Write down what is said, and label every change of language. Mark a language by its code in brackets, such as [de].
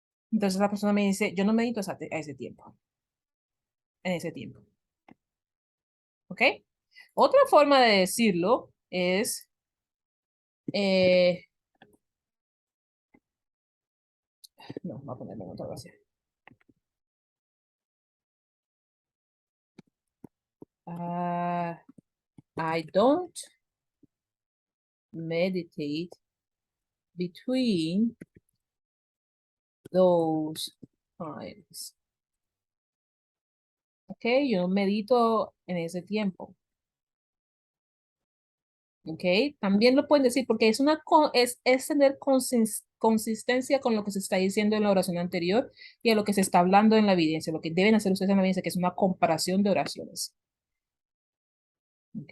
[es] Entonces la persona me dice, yo no medito a ese tiempo, en ese tiempo. ¿Ok? Otra forma de decirlo es, no, voy a ponerlo en otra oración. [en] I don't meditate between those times. ¿Ok? [es] Yo no medito en ese tiempo. ¿Ok? También lo pueden decir porque es tener consistencia con lo que se está diciendo en la oración anterior y a lo que se está hablando en la evidencia. Lo que deben hacer ustedes en la evidencia, que es una comparación de oraciones. ¿Ok?